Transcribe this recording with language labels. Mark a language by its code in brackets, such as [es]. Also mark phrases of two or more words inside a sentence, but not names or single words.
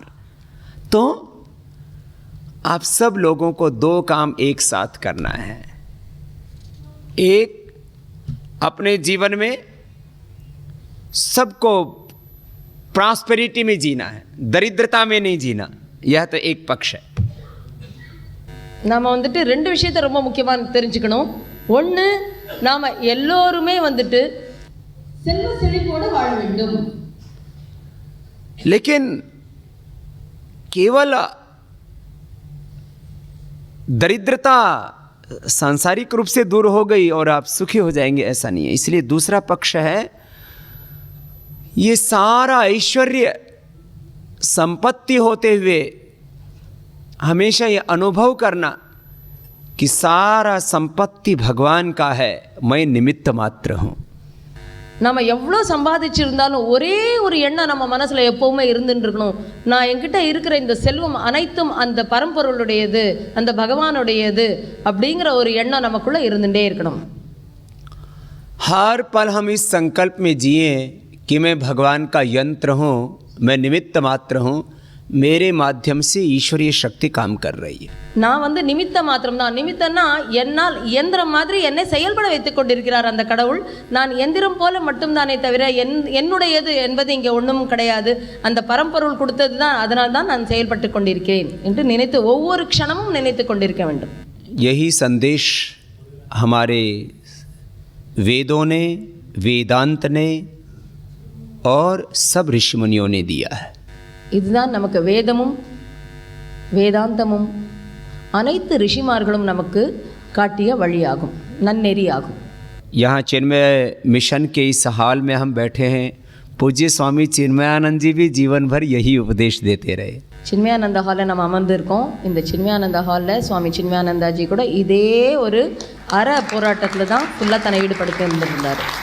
[hi] तो आप सब लोगों को दो काम एक साथ करना है। एक, अपने जीवन में सबको प्रॉस्पेरिटी में जीना है, दरिद्रता में नहीं जीना। यह तो एक पक्ष है। [ta] நாம் வந்துட்டு ரெண்டு விஷயத்தை ரொம்ப முக்கியமாக தெரிஞ்சுக்கணும். ஒன்று, நாம் எல்லோருமே வந்துட்டு செல்வ செழிப்போடு வாழ வேண்டும். [hi] लेकिन केवल दरिद्रता सांसारिक रूप से दूर हो गई और आप सुखी हो जाएंगे, ऐसा नहीं है। इसलिए दूसरा पक्ष है, ये सारा ऐश्वर्य संपत्ति होते हुए हमेशा ये अनुभव करना कि सारा संपत्ति भगवान का है, मैं निमित्त मात्र हूँ। [ta] நம்ம எவ்வளோ சம்பாதிச்சிருந்தாலும் ஒரே ஒரு எண்ணம் நம்ம மனசில் எப்போவுமே இருந்துட்டு இருக்கணும், நான் என்கிட்ட இருக்கிற இந்த செல்வம் அனைத்தும் அந்த பரம்பொருளுடையது, அந்த பகவானுடையது அப்படிங்கிற ஒரு எண்ணம் நமக்குள்ளே இருந்துகிட்டே இருக்கணும். [hi] हर पल हम इस संकल्प में जिए कि मैं भगवान का यंत्र हूँ, मैं निमित्त मात्र हूँ, मेरे माध्यम से ईश्वरीय शक्ति काम कर रही है। [ta] நான் வந்து நிமித்த மாத்திரம் தான். நிமித்தம்னா என்னால் இயந்திரம் மாதிரி என்னை செயல்பட வைத்துக் கொண்டிருக்கிறார் அந்த கடவுள். நான் எந்திரம் போல மட்டும்தானே தவிர என்னுடையது என்பது இங்கே ஒன்றும் கிடையாது. அந்த பரம்பொருள் கொடுத்தது தான், அதனால் தான் நான் செயல்பட்டு கொண்டிருக்கிறேன் என்று நினைத்து ஒவ்வொரு க்ஷணமும் நினைத்து கொண்டிருக்க வேண்டும். [hi] यही संदेश हमारे वेदों ने, वेदांत ने और सब ऋषि मुनियों ने दिया है। [ta] இதுதான் நமக்கு வேதமும் வேதாந்தமும் அனைத்து ऋषिமார்களும் நமக்கு காட்டிய வழியாகும், நன்னெறியாகும். [hi] यहाँ चिन्मय मिशन के इस हाल में हम बैठे हैं, पूज्य स्वामी चिन्मयानंद जी भी जीवन भर यही उपदेश देते रहे। [ta] சின்மயானந்த ஹாலில் நம்ம அமர்ந்திருக்கோம். இந்த சின்மயானந்த ஹாலில் சுவாமி சின்மயானந்தாஜி கூட இதே ஒரு போராட்டத்தில் தான் ஃபுல்லாக தன்னை ஈடுபடுத்தி இருந்திருந்தார்.